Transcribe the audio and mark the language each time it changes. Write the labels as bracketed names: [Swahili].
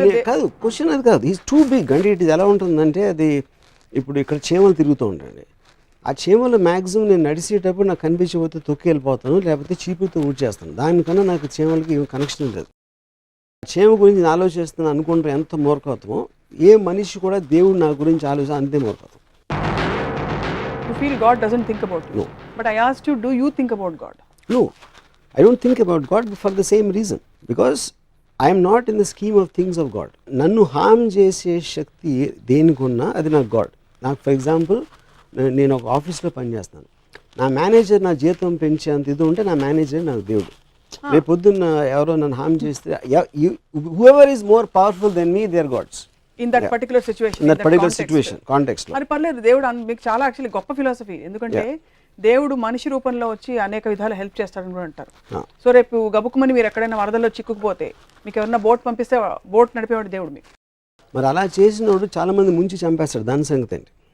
[Telugu] కాదు, క్వశ్చన్ అది కాదు. [English] Is too big. [Telugu] అంటే ఇట్ ఎలా ఉంటుందంటే, అది ఇప్పుడు ఇక్కడ చీమలు తిరుగుతూ ఉంటాయండి. ఆ చీమలు మ్యాక్సిమం నేను నడిచేటప్పుడు నాకు కనిపించకపోతే తొక్కి వెళ్ళిపోతాను, లేకపోతే చీపుతో ఊడ్చేస్తాను. దానికన్నా నాకు చీమలకి ఏం కనెక్షన్ లేదు. చీమ గురించి నేను ఆలోచిస్తున్నాను అనుకుంటే ఎంత మూర్ఖత్వమో, ఏ మనిషి కూడా దేవుడు నా గురించి ఆలోచన అంతే మూర్ఖత్వం. [English] You feel God doesn't think about you. No. But I asked you, do you think about God? No, I don't think about God for the same reason. Because I am not in the scheme of things of God. [Telugu] నన్ను హామ్ చేసే శక్తి దేనికున్నా అది నాకు God. నాకు for example, నేను ఒక ఆఫీస్లో పనిచేస్తాను, నా మేనేజర్ నా జీతం పెంచేంత ఇది ఉంటే నా మేనేజర్ నాకు దేవుడు. రేపు పొద్దున్న ఎవరో నన్ను హామ్ చేస్తే, [English] whoever is more powerful than me, they are gods. In that particular situation, in that particular situation, context. [Telugu] మరి పర్లేదు, దేవుడు మీకు చాలా యాక్చువల్లీ గొప్ప ఫిలాసఫీ. ఎందుకంటే దేవుడు మనిషి రూపంలో వచ్చి అనేక విధాలు హెల్ప్ చేస్తాడని కూడా అంటారు. సో రేపు గబుక్కుమని మీరు ఎక్కడైనా వరదల్లో చిక్కుకుపోతే మీకు ఎవరైనా బోట్ పంపిస్తే బోట్ నడిపేవాడు దేవుడు మీకు. మరి అలా చేసినోడు చాలా మంది ముంచి చంపేస్తాడు. దాని సంగతి ఏంటి?